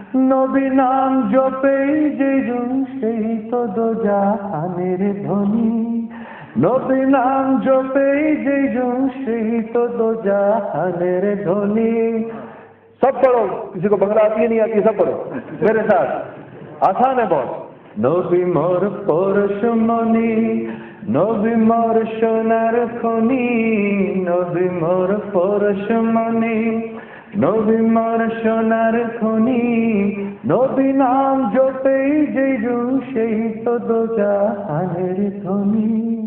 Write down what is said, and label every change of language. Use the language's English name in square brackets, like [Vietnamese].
[Bangla] নবী নাম জপেই যেজন সেই তো দোজাহানের ধনী. নবী নাম জপেই যেজন সেই তো দোজাহানের ধনী. [Urdu] سب پڑھو، کسی کو بنگلہ آتی ہے نہیں آتی ہے، سب پڑھو میرے ساتھ، آسان ہے بہت. [Bangla] নবী মোর পরশুমণি, নবী মোর সোনার খনি, নবী মোর পরশুমণি, নবী মোর সোনার খনি. নবী নাম জপেই যেজন সেই তো দোজাহানের ধনী.